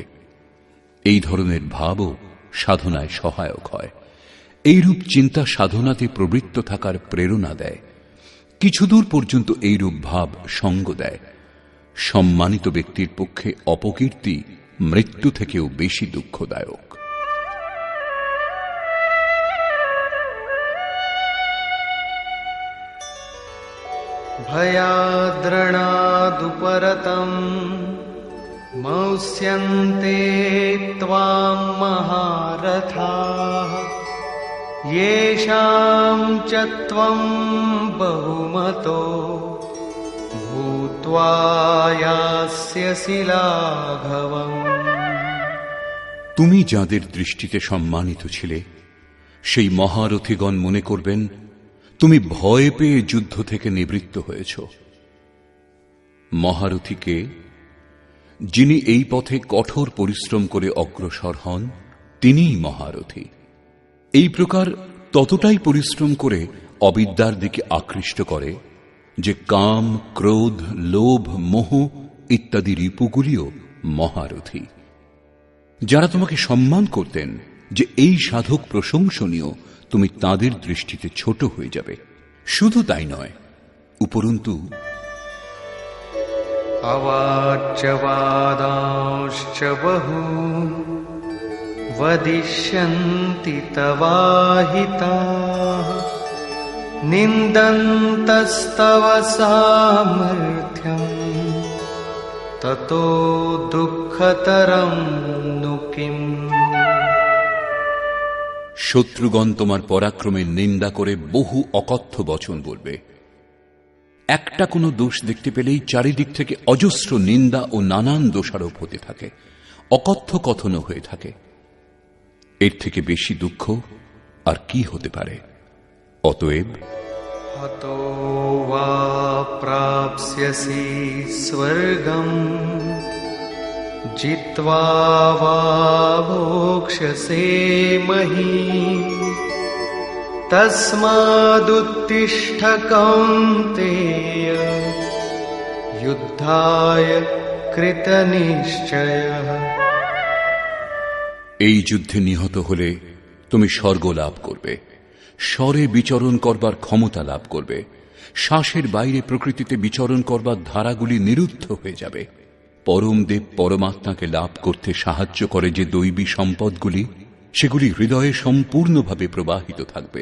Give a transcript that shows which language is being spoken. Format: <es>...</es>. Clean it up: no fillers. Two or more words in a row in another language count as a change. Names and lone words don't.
<bn>এই ধরনের ভাবও সাধনায় সহায়ক হয়। এইরূপ চিন্তা সাধনাতে প্রবৃত্ত থাকার প্রেরণা দেয়। কিছুদূর পর্যন্ত এইরূপ ভাব সঙ্গ দেয়। সম্মানিত ব্যক্তির পক্ষে অপকীর্তি মৃত্যু থেকেও বেশি দুঃখদায়ক।</bn> <sa>भयाद्रणादुपरतं मौस्यन्ते त्वां महारथाः येषां च त्वं बहुमतो भूत्वा यास्यसि लाघवम्।</sa> <bn>তুমি যাদের দৃষ্টিতে সম্মানিত ছিলে সেই মহারথীগণ মনে করবেন তুমি ভয় পেয়ে যুদ্ধ থেকে নিবৃত্ত হয়েছ। মহারথীকে যিনি এই পথে কঠোর পরিশ্রম করে অগ্রসর হন তিনিই মহারথী। এই প্রকার ততটাই পরিশ্রম করে অবিদ্যার দিকে আকৃষ্ট করে যে কাম, ক্রোধ, লোভ, মোহ ইত্যাদি রিপুগুলিও মহারথী। যারা তোমাকে সম্মান করতেন যে এই সাধক প্রশংসনীয়, তুমি তাদের দৃষ্টিতে ছোট হয়ে যাবে। শুধু তাই নয়, উপরন্তু</bn> <sa>अवाच्यवादांश्च बहून् वदिष्यन्ति तवाहिताः निन्दन्तस्तव सामर्थ्यम् ततो दुःखतरं नु किम्।</sa> <bn>শত্রুগণ তোমার পরাক্রমের নিন্দা করে বহু অকথ্য বচন বলবে। একটা কোনো দোষ দেখতে পেলেই চারিদিক থেকে অজস্র নিন্দা ও নানান দোষারোপ হতে থাকে, অকথ্য কথনও হয়ে থাকে। এর থেকে বেশি দুঃখ আর কি হতে পারে? অতএব</bn> <sa>हतो वा प्राप्स्यसि स्वर्गम् जित्वा वा भोक्ष्यसे महीम् तस्मादुत्तिष्ठ कौन्तेय युद्धाय कृतनिश्चयः।</sa> <bn>এই যুদ্ধে নিহত হলে তুমি স্বর্গ লাভ করবে, স্বরে বিচরণ করবার ক্ষমতা লাভ করবে, শ্বাসের বাইরে প্রকৃতিতে বিচরণ করবার ধারাগুলি নিরুদ্ধ হয়ে যাবে। পরম দেব পরমাত্মাকে লাভ করতে সাহায্য করে যে দৈবী সম্পদগুলি, সেগুলি হৃদয়ে সম্পূর্ণভাবে প্রবাহিত থাকবে।</bn>